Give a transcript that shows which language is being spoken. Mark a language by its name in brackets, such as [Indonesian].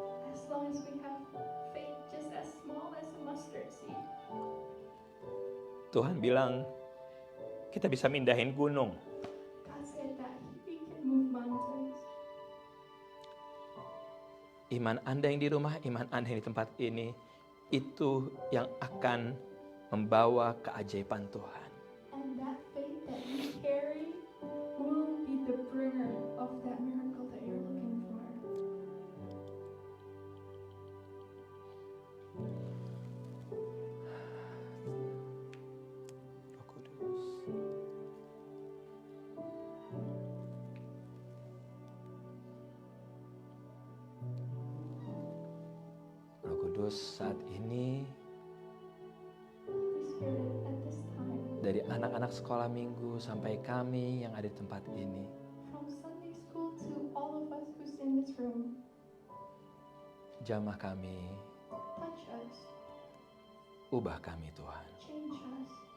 [English] As long as we have faith just as small as a mustard seed, [Indonesian] Tuhan bilang, kita bisa mindahin gunung. [English] God said that He can move mountains. [Indonesian] Iman Anda yang di rumah, iman Anda yang di tempat ini, itu yang akan membawa keajaiban Tuhan. [English] And that faith that you carry will be the bringer of that miracle that you're looking for. [Indonesian] Roh Kudus. Roh Kudus, saat ini [English] Holy Spirit, at this time, [Indonesian] dari anak-anak sekolah minggu sampai kami yang ada di tempat ini, [English] from Sunday school to all of us who's in this room, [Indonesian] jamah kami, [English] touch us, [Indonesian] ubah kami Tuhan. [English] change us.